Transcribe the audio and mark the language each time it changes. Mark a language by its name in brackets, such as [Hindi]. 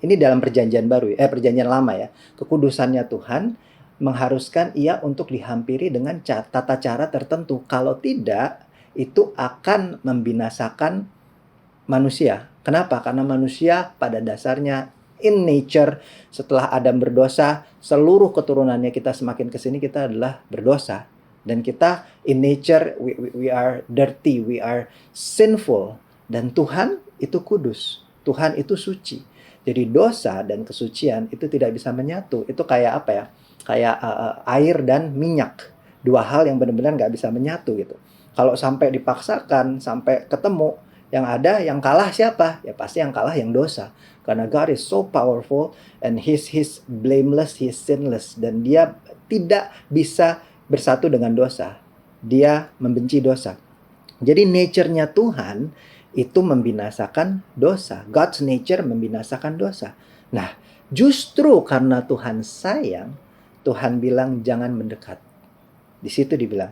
[Indonesian] Ini dalam perjanjian baru, perjanjian lama ya. Kekudusannya Tuhan mengharuskan ia untuk dihampiri dengan tata cara tertentu. Kalau tidak, itu akan membinasakan manusia. Kenapa? Karena manusia pada dasarnya [English] in nature. [Indonesian] Setelah Adam berdosa, seluruh keturunannya kita semakin kesini kita adalah berdosa. Dan kita [English] in nature, we are dirty, we are sinful. [Indonesian] Dan Tuhan itu kudus, Tuhan itu suci. Jadi dosa dan kesucian itu tidak bisa menyatu. Itu kayak apa ya? Kayak air dan minyak. Dua hal yang benar-benar nggak bisa menyatu gitu. Kalau sampai dipaksakan, sampai ketemu, yang ada yang kalah siapa? Ya pasti yang kalah yang dosa. Karena [English] God is so powerful and He's blameless, He's sinless. [Indonesian] Dan Dia tidak bisa bersatu dengan dosa. Dia membenci dosa. Jadi nature-nya Tuhan itu membinasakan dosa. [English] God's nature [Indonesian] membinasakan dosa. Nah, justru karena Tuhan sayang, Tuhan bilang jangan mendekat. Di situ dibilang.